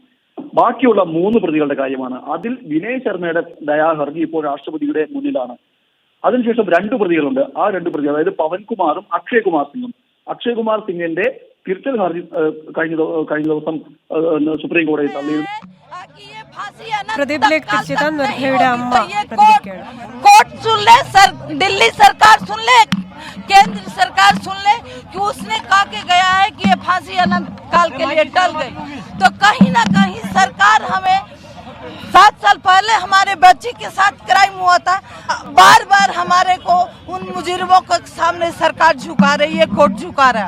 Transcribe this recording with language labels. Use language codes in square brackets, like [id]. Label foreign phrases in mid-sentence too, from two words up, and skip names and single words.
[ml] ബാക്കിയുള്ള 3 പ്രതികളുടെ കാര്യമാണ്. അതിൽ വിനയ് ശർമ്മയുടെ ദയാഹർജി ഇപ്പോൾ രാഷ്ട്രപതിയുടെ മുന്നിലാണ്. അതിനുശേഷം 2 പ്രതികളുണ്ട്. ആ 2 പ്രതികൾ, അതായത് പവൻകുമാറും അക്ഷയ് കുമാർ സിംഗും. അക്ഷയ് കുമാർ സിംഗിന്റെ തിരുത്തൽ ഹർജി കഴിഞ്ഞ ദിവസം സുപ്രീം കോടതി തള്ളിയിരുന്നു. [hi] कोर्ट सुन ले, दिल्ली सरकार सुन ले, केंद्र सरकार सुन ले कि उसने कहा के गया है कि ये फांसी अनंत काल के लिए टल गई। तो कहीं ना कहीं सरकार हमें 7 साल पहले हमारे बच्ची के साथ क्राइम हुआ था, बार बार हमारे को उन मुजरिमों के सामने सरकार झुका रही है, कोर्ट झुका रहा है।